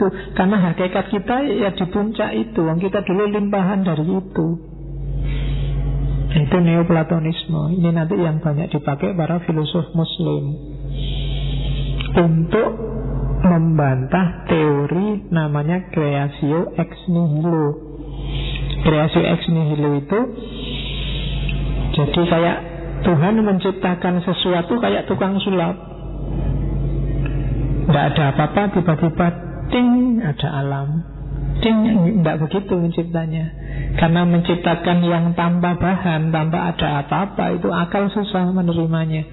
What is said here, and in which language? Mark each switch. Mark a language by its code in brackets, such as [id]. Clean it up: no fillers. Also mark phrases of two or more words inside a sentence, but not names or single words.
[id] Karena hakikat kita ya di puncak itu. Kita dulu limpahan dari itu. Itu Neoplatonisme. Ini nanti yang banyak dipakai para filosof Muslim untuk membantah teori namanya [la] creatio ex nihilo. Creatio ex nihilo [id] itu jadi kayak Tuhan menciptakan sesuatu kayak tukang sulap. Tidak ada apa-apa, tiba-tiba ting, ada alam. Ting, tidak begitu menciptanya. Karena menciptakan yang tanpa bahan, tanpa ada apa-apa, itu akal susah menerimanya.